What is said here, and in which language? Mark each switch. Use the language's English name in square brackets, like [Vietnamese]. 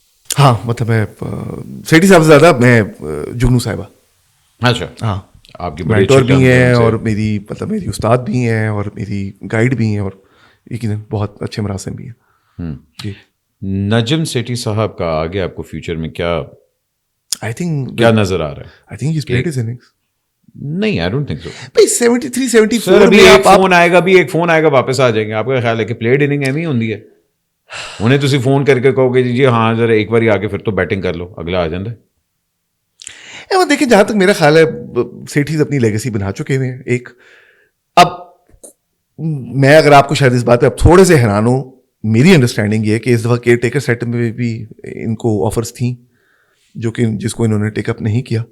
[Urdu] ہاں, مطلب میں سیٹھی صاحب سے زیادہ میں جگنو صاحبہ. اچھا, ہاں, آپ کی مینٹور بھی ہیں, اور میری مطلب میری استاد بھی ہیں, اور میری گائیڈ بھی ہیں, اور یقیناً بہت اچھے مراسم بھی ہیں. جی, نجم سیٹھی صاحب کا آگے آپ کو فیوچر میں کیا [English] I think [Urdu] کیا نظر آ رہا ہے؟ [English] I think he's played his innings. نہیں, I don't think so. [Urdu] بھائی 73 74 سر ابھی ایک فون آئے گا واپس آ جائیں گے. آپ کا خیال ہے کہ پلیڈ اننگ ایویں ہی ہوندی ہے؟ انہیں تسی فون کر کے کہو گے جی ہاں ذرا ایک بار آ کے پھر تو بیٹنگ کر لو, اگلا آ جاندہ. دیکھیں, جہاں تک میرا خیال ہے سیٹھیز اپنی لیگیسی بنا چکے ہوئے ہیں. ایک اب میں اگر آپ کو شاید اس بات پہ اب تھوڑے سے حیران ہوں, میری انڈرسٹینڈنگ یہ ہے کہ اس دفعہ کیئر ٹیکر سیٹ میں بھی ان کو آفرز تھیں جو کہ جس کو انہوں نے ٹیک اپ نہیں کیا.